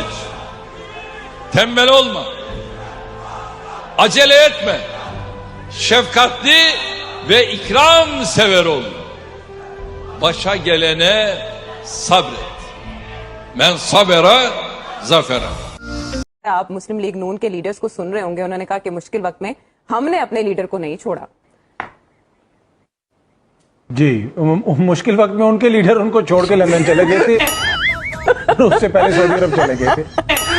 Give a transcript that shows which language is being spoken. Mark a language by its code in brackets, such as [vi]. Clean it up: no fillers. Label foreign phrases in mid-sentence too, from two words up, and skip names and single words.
[tr] Tembel olma. Acele etme. Şefkatli ve ikram sever ol. Başa gelene sabret. [ar] من صبر ظفر. [ur] آپ مسلم لیگ نون کے لیڈرز کو سن رہے ہوں گے، انہوں نے کہا کہ مشکل وقت میں ہم نے اپنے لیڈر کو نہیں چھوڑا. جی، مشکل وقت میں ان کے لیڈر ان کو چھوڑ کے لندن چلے گئے تھے، اس سے پہلے سعودی عرب چلے گئے تھے.